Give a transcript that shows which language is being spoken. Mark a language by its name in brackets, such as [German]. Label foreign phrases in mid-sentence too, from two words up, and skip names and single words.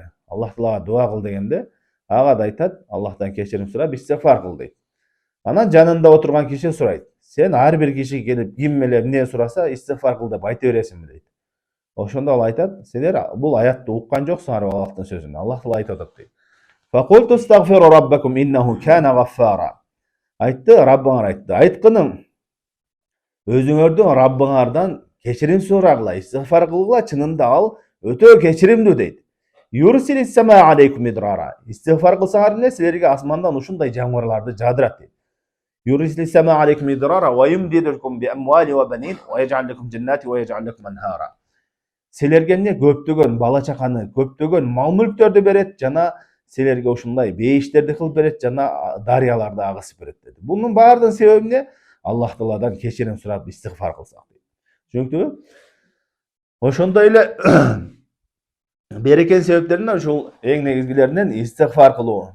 [Kyrgyz] Аллах Таалага дуа кыл дегенде, ага да айтат, Аллахтан кечирим сурап, истигфар кыл дейт. Анан жанында отурган киши сурайт, сен ар бир киши келип ким эле эмне сураса истигфар кыл деп айта бересиңби дейт. Ошондо ал айтат, силер бул аятты уккан жоксуңар Аллахтын сөзүн. Аллах Таала айтып атат дейт. [Arabic] فقلت استغفروا ربكم إنه كان غفارا. [Kyrgyz] Айтты, Раббыңар айтты. Айткының өзүңөрдүн Раббыңардан кечирим сурагыла, истигфар кылгыла, чынында ал өтө кечиримдүү дейт. [Arabic] يرسل السماء عليكم مدرارا. [Kyrgyz] Истигфар кылсаңар эмне, силерге асмандан ушундай жамгырларды жаадырат дейт. [Arabic] يرسل السماء عليكم مدرارا ويمددكم بأموال وبنين ويجعل لكم جنات ويجعل لكم أنهارا. [Kyrgyz] Силерге эмне, көптөгөн бала чаканы, көптөгөн мал мүлктөрдү берет, жана силерге ушундай бейиштерди кылып берет, жана дарыяларды агысып берет деди. Бунун баардыгынын себеби эмне? Аллах Тааладан кечирим сурап истигфар кылсак дейт. Түшүнүктүбү? Ошондой эле берекенин себептеринен ушул эң негизгилеринен истигфар кылуу.